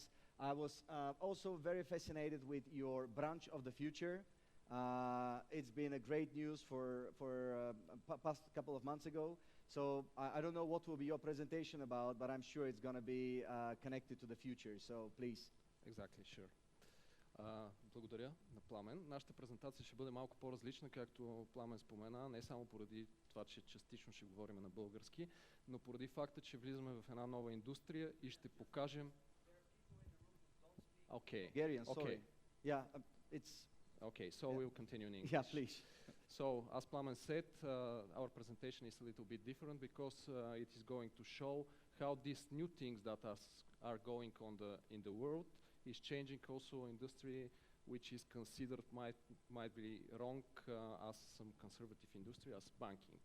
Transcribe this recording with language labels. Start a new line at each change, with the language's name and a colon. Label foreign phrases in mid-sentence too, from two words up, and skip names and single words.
English: I was also very fascinated with your branch of the future. It's been a great news for past couple of months ago. So I don't know what will be your presentation about, but I'm sure it's going to be connected to the future. So please. Exactly, sure.
Bulgarian: Благодаря на Пламен. Нашата презентация ще бъде малко по-различна, както Пламен спомена, не само поради това, че частично ще говорим на български, но поради факта, че влизаме в една нова индустрия и ще покажем...
English: Okay. Bulgarian, sorry. Okay. Yeah, it's... Okay, so we'll continue in English. Yeah, please. So, as Plamen said, our presentation is a little bit different because it is going to show how these new things that are going on in the world is changing also industry, which is considered might be wrong as some conservative industry, as banking.